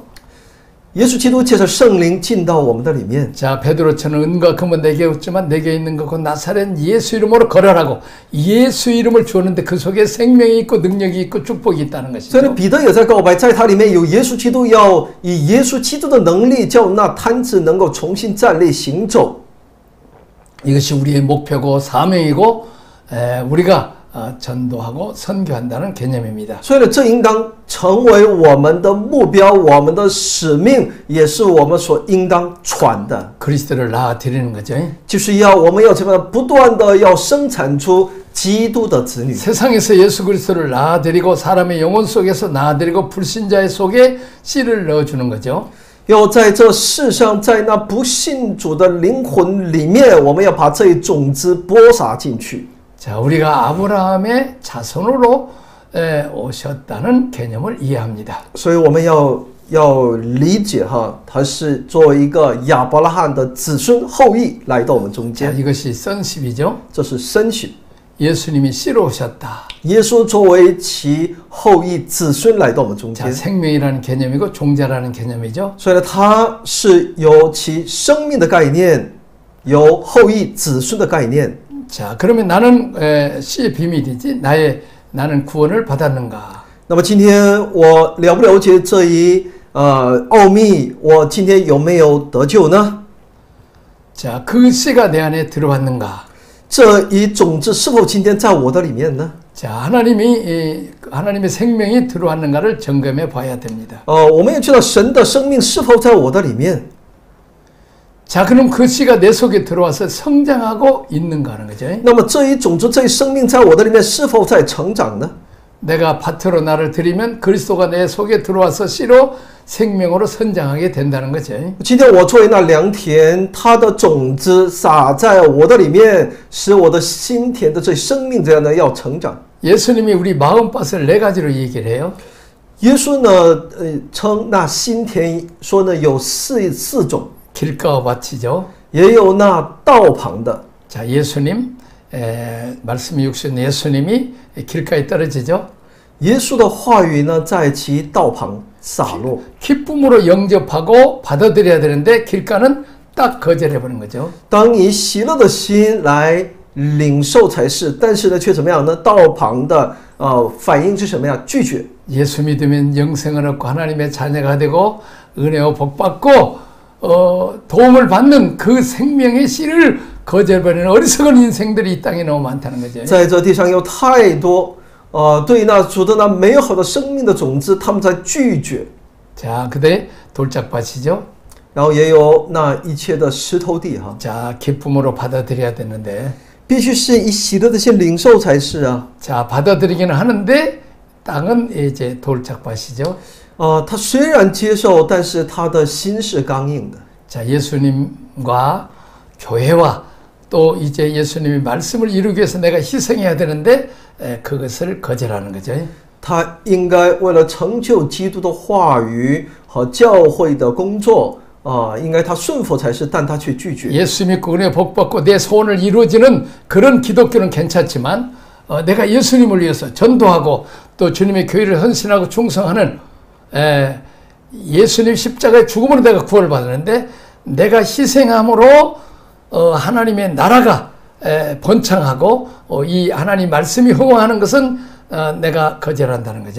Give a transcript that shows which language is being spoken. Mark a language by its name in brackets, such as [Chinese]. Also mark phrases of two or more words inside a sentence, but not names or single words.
[Chinese] 耶稣基督借着圣灵进到我们的里面。 [Korean] 자, 베드로처럼 은과 금은 내게 없지만 내게 있는 것은 나사렛 예수 이름으로 거절하고 예수 이름을 주었는데 그 속에 생명이 있고 능력이 있고 축복이 있다는 [Chinese] 所以呢， [Korean] 것이죠. [Chinese] 彼得也在告白，在他里面有耶稣基督，要以耶稣基督的能力，叫那摊子能够重新站立行走。 [Korean] 이것이 우리의 목표고 사명이고 우리가 전도하고 선교한다는 개념입니다. [Chinese] 所以呢，这应当成为我们的目标，我们的使命，也是我们所应当传的， [Korean] 그리스도를 낳아 드리는 거죠. [Chinese] 就是我们要怎么样不断的要生产出基督的子女。 [Korean] 세상에서 예수 그리스도를 낳아 드리고 사람의 영혼 속에서 낳아 드리고 불신자의 속에 씨를 넣어 주는 거죠. [Chinese] 要在这世上，在那不信主的灵魂里面，我们要把这一种子播撒进去。 [Korean] 자, 우리가 아브라함의 자손으로 오셨다는 개념을 이해합니다. [Chinese] 所以我们要理解他是作为一个亚伯拉罕的子孙后裔来到我们中 [Korean] 자, [Chinese] 间， [Korean] 이것이 sonship이죠. [Chinese] 这是身许。 [Korean] 예수님이 씨로 오셨다. [Chinese] 耶稣作为其后裔子孙来到我们中 [Korean] 자, [Chinese] 间， [Korean] 생명이라는 개념이고 종자라는 개념이죠. [Chinese] 所以呢，他是有其生命的概念，有后裔子孙的概念。 [Korean] 자, 그러면 나는 씨의 비밀이지. 나는 구원을 받았는가? [Chinese] 那么今天我了不了解这一奥秘？我今天有没有得救呢？ [Korean] 자, 그 씨가 내 안에 들어왔는가? [Chinese] 这一种子是否今天在我的里面呢？ [Korean] 자, 하나님의 생명이 들어왔는가를 점검해 봐야 됩니다. [Chinese] 我们也知道神的生命是否在我的里面。 [Korean] 자, 그럼 그 씨가 내 속에 들어와서 성장하고 있는가 하는 거죠. [Chinese] 那么这一种子，这一生命在我的里面是否在成长呢？ [Korean] 내가 밭으로 나를 들이면 그리스도가 내 속에 들어와서 씨로 생명으로 선장하게 된다는 거죠. [Chinese] 今天我作为那良田，它的种子撒在我的里面，使我的心田的这生命这样的要成长。 [Korean] 예수님이 우리 마음밭을 네 가지로 얘기를 해요. [Chinese] 耶稣呢，称那心田说呢有四种， [Korean] 길가와 밭이죠. [Chinese] 也有那道旁的。 [Korean] 자, 예수님, 말씀이 육신 예수님이 길가에 떨어지죠. [Chinese] 耶稣的话语呢，在其道旁洒落。 [Korean] 기쁨으로 영접하고 받아들여야 되는데 길가는 딱 거절해버린 거죠. [Chinese] 当以喜乐的心来领受才是，但是呢，却怎么样呢？道旁的反应是什么呀？拒绝。 [Korean] 예수 믿으면 영생을 얻고 하나님의 자녀가 되고 은혜와 복 받고 도움을 받는 그 생명의 씨를 거절버리는 어리석은 인생들이 이 땅에 너무 많다는 거죠. [Chinese] 在这地上有太多对那主的那美好的生命的种子，他们在拒绝。 [Korean] 자, 그대 돌짝밭이죠. [Chinese] 然后也有那一切的石头地哈， [Korean] 자, 기쁨으로 받아들여야 되는데 [Chinese] 必须是以喜乐的心领受才是啊。 [Korean] 자, 받아들이기는 하는데 땅은 이제 돌짝밭이죠. [Chinese] 他虽然接受，但是他的心是刚硬的。 [Korean] 자, 예수님과 교회와 또 이제 예수님이 말씀을 이루기 위해서 내가 희생해야 되는데 그것을 거절하는 거죠. [Chinese] 他应该为了成就基督的话语和教会的工作应该他顺服才是，但他却拒绝。 [Korean] 예수 믿고 은혜 복 받고 내 소원을 이루어지는 그런 기독교는 괜찮지만 내가 예수님을 위해서 전도하고 또 주님의 교회를 헌신하고 충성하는 예수님 십자가의 죽음으로 내가 구원을 받았는데 내가 희생함으로 하나님의 나라가 번창하고 이 하나님 말씀이 흥황하는 것은 내가 거절한다는 거죠.